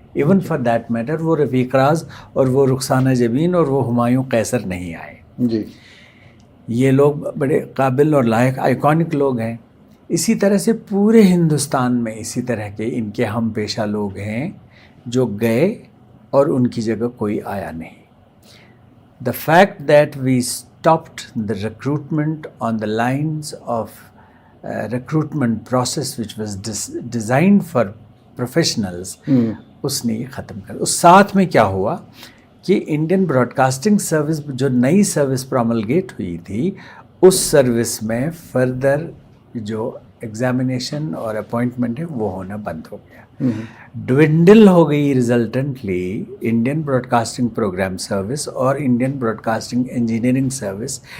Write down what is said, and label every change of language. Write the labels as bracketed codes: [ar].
[en] even for that matter [ur] وہ رفیق راز اور وہ رخسانہ جبین اور وہ ہمایوں قیصر نہیں آئے. جی, یہ لوگ بڑے قابل اور لائق آئیکونک لوگ ہیں. اسی طرح سے پورے ہندوستان میں اسی طرح کے ان کے ہم پیشہ لوگ ہیں جو گئے اور ان کی جگہ کوئی آیا نہیں. [en] The fact that we stopped the recruitment on the lines of recruitment process which was designed for professionals, [ur] اس نے یہ ختم کر. اس ساتھ میں کیا ہوا کہ انڈین براڈ کاسٹنگ سروس جو نئی سروس پروملگیٹ ہوئی تھی, اس سروس میں فردر جو ایگزامینیشن اور اپوائنٹمنٹ ہے وہ ہونا بند ہو گیا. ڈوینڈل ہو گئی resultantly Indian Broad casting programme service اور Indian Broad casting engineering service.